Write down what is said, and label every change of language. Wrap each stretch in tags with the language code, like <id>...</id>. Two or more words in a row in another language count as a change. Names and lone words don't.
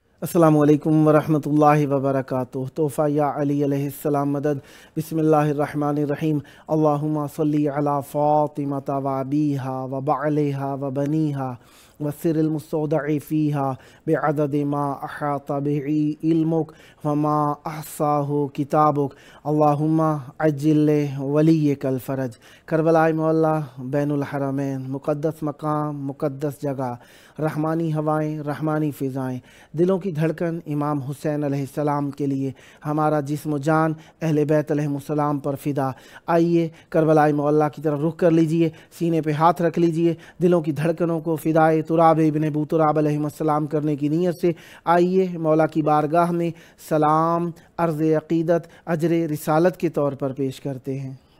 <ar>السلام علیکم ورحمۃ اللہ وبرکاتہ۔ تحفہ یا علی علیہ السلام مدد۔ بسم اللہ الرحمن الرحیم۔ اللہم صلی علی فاطمۃ و ابیہا و بعلہا و بنیہا والسر المستودع فیہا بعدد ما احاط بہ علمک وما احصاہ کتابک۔ اللہم عجل ولیک الفرج۔</ar> <ur>کربلاء معلیٰ بین الحرمین، مقدس مقام، مقدس جگہ، رحمانی ہوائیں، رحمانی فضائیں، دلوں کی دھڑکن امام حسین</ur> <ar>علیہ السلام</ar> <ur>کے لیے، ہمارا جسم و جان اہل بیت</ur> <ar>علیہ السلام</ar> <ur>پر فدا۔ آئیے کربلاء معلیٰ کی طرف رخ کر لیجئے، سینے پہ ہاتھ رکھ لیجئے، دلوں کی دھڑکنوں کو فدائے تراب ابن ابو تراب</ur> <ar>علیہ السلام</ar> <ur>کرنے کی نیت سے آئیے مولا کی بارگاہ میں سلام، عرض عقیدت، اجر رسالت کے طور پر پیش کرتے ہیں۔</ur>